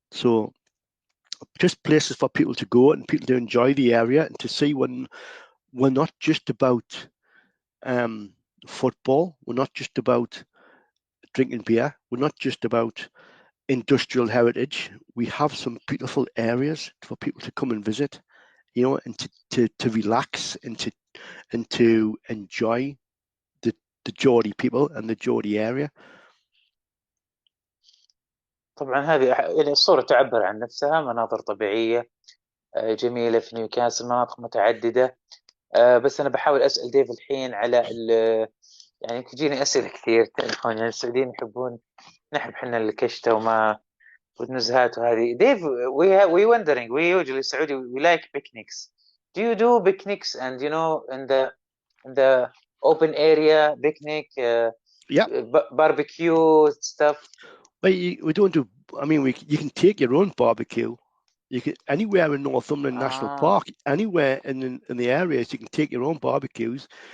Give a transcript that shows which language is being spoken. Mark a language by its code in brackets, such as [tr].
[en] So just places for people to go and people to enjoy the area and to see when we're not just about football, we're not just about drinking beer, we're not just about industrial heritage. We have some beautiful areas for people to come and visit, you know, and to relax and to enjoy the Geordie people and the Geordie area. [ar] طبعا هذه يعني الصورة تعبر عن نفسها. مناظر طبيعية جميلة في نيوكاسل، مناطق متعددة. بس أنا بحاول أسأل ديف الحين على يعني تجيني أسئلة كثير، تعرفون يعني السعوديين يحبون نحب حنا الكشتة وما والنزهات وهذه. [en] Dave, we wondering, we usually Saudi, we like picnics. Do you do picnics and in the open area picnic, Yeah. barbecue stuff? Well, we don't do. I mean, you can take your own barbecue. You can anywhere in Northumberland National Park, anywhere in the areas, you can take your own barbecues.